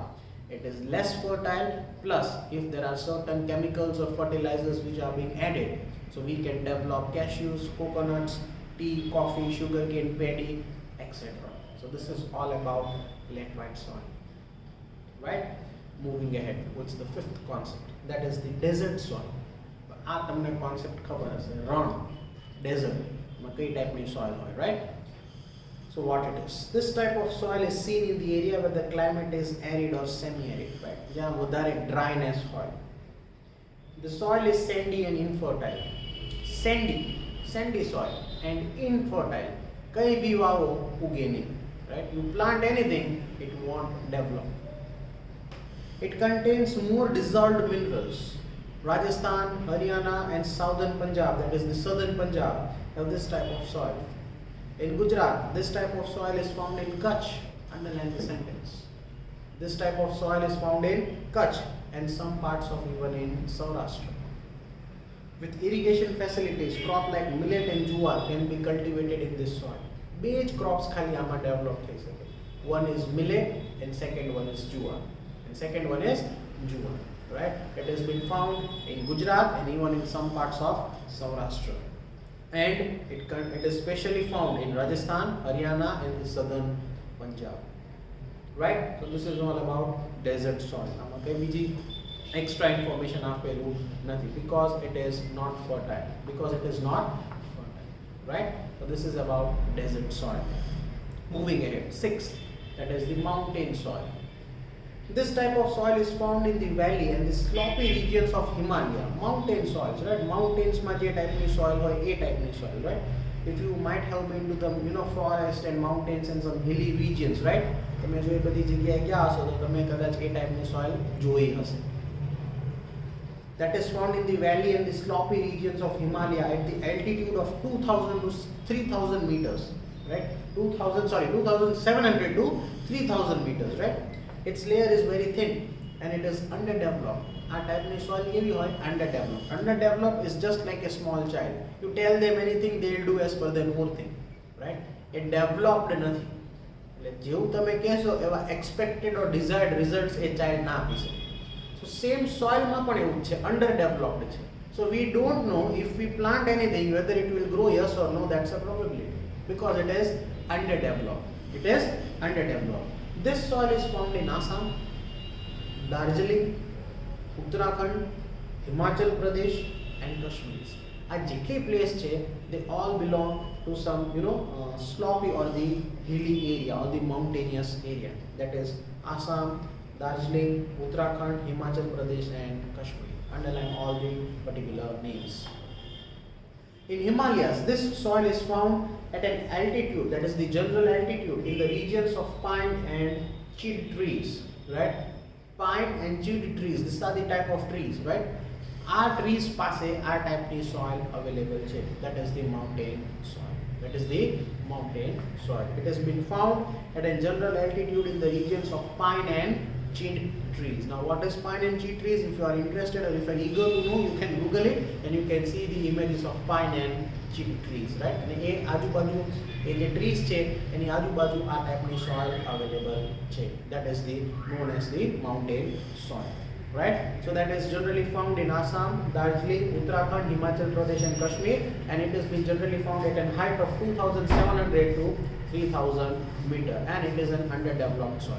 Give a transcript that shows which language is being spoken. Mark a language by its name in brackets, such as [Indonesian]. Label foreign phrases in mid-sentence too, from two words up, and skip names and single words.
[English] It is less fertile, plus if there are certain chemicals or fertilizers which are being added, so we can develop cashews, coconuts, tea, coffee, sugarcane, paddy, etc. So this is all about laterite soil. Right? Moving ahead, what's the fifth concept? That is the desert soil. [Gujarati] આ તમને concept ખબર હશે, રણ, desert, માં કઈ ટાઈપની soil હોય, [English] right? So what it is? This type of soil is seen in the area where the climate is arid or semi-arid, right? [Gujarati] જ્યાં વધારે dryness હોય. [English] The soil is sandy and infertile. Sandy soil and infertile. [Gujarati] કઈ બી વાવો ઉગે નહીં, [English] right? You plant anything, it won't develop. It contains more dissolved minerals. Rajasthan, Haryana, and southern Punjab, that is the southern Punjab, have this type of soil. In Gujarat, this type of soil is found in Kutch. Underline the sentence. This type of soil is found in Kutch and some parts of even in Saurashtra. With irrigation facilities, crop like millet and jowar can be cultivated in this soil. [Gujarati] બે જ crops ખાલી આમાં develop થઈ શકે. [English] One is millet and second one is jowar. Right? It has been found in Gujarat and even in some parts of Saurashtra. And it is specially found in Rajasthan, Haryana, and the southern Punjab. Right? So this is all about desert soil. [Gujarati] આમાં કઈ બીજી [English] extra information [Gujarati] આપેલું નથી [English] because it is not fertile. Right? So this is about desert soil. Moving ahead, sixth, that is the mountain soil. This type of soil is found in the valley and the slopy regions of Himalaya. Mountain soils, right? Mountains [Gujarati] માં જે ટાઈપની soil હોય એ ટાઈપની [English] soil, right? If you might have been to the forest and mountains and some hilly regions, right? [Gujarati] તમે જો એ બધી જગ્યાએ ગયા હશો તો તમે કદાચ એ ટાઈપની soil જોઈ હશે. [English] That is found in the valley and the slopy regions of Himalaya at the altitude of 2,000 to 3,000 meters, right? 2,700 to 3,000 meters, right? Its layer is very thin and it is underdeveloped. Our type of soil [Gujarati] કેવી હોય? [English] Underdeveloped. Underdeveloped is just like a small child. You tell them anything, they'll do as per their own thing, right? [Gujarati] એ ડેવલપ્ડ નથી. એટલે જેવું તમે કહેશો એવા [English] expected or desired results [Gujarati] એ ચાઇલ્ડ ના આપી શકે. [English] so same [Gujarati] સોઇલમાં પણ એવું છે, અંડર ડેવલપ્ડ છે. [English] So we don't know if we plant anything whether it will grow, yes or no. That's a probability because it is underdeveloped. It is underdeveloped. This soil is found in Assam, Darjeeling, Uttarakhand, Himachal Pradesh and Kashmir. [Gujarati] આ જે કે place છે, [English] they all belong to some slopy or the hilly area or the mountainous area. That is Assam, Darjeeling, Uttarakhand, Himachal Pradesh and Kashmir. Underline all the particular names. In Himalayas, this soil is found at an altitude, that is the general altitude, in the regions of pine and chid trees, right? Pine and chid trees, these are the type of trees, right? Our trees [Gujarati] પાસે આ ટાઈપની [English] soil available [Gujarati] છે. [English] That is the mountain soil. That is the mountain soil. It has been found at a general altitude in the regions of pine and chid trees. Now what is pine and chid trees? If you are interested or if you are eager to know, you can Google it and you can see the images of pine and chid trees, right? [Gujarati] અને એ આજુબાજુ એ જે ટ્રીઝ છે એની આજુબાજુ આ ટાઈપની [English] soil available [Gujarati] છે. [English] That is the known as the mountain soil, right? So that is generally found in Assam, Darjeeling, Uttarakhand, Himachal Pradesh and Kashmir, and it has been generally found at a height of 2,700 to 3,000 meter, and it is an underdeveloped soil.